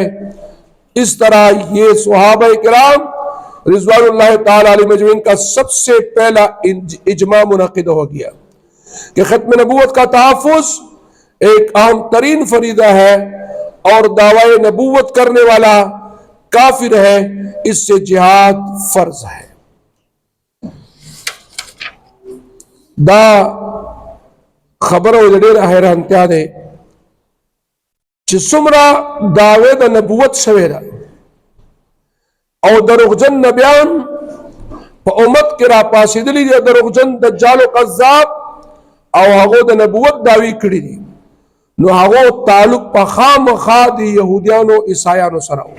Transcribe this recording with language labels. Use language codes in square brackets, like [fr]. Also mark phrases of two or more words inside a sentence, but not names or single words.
[ur] اس طرح یہ صحابہ کرام [ar] رضوان اللہ تعالی علیہ مجمعین [ur] کا سب سے پہلا اجماع منعقد ہو گیا کہ ختم نبوت کا تحفظ ایک اہم ترین فریضہ ہے اور دعوی نبوت کرنے والا کافر ہے، اس سے جہاد فرض ہے۔ [ps] دا خبروں جڑے حیرانتیا دے چې څومره دعوی د نبوت شوی ده او دروغجن نبیان په امت کې را پاسېدلي دي، دروغجن دجال او کذاب او هغه د نبوت دعوی کړي دي، نو هغه تعلق په خامخا د يهوديانو عیسایانو سره و.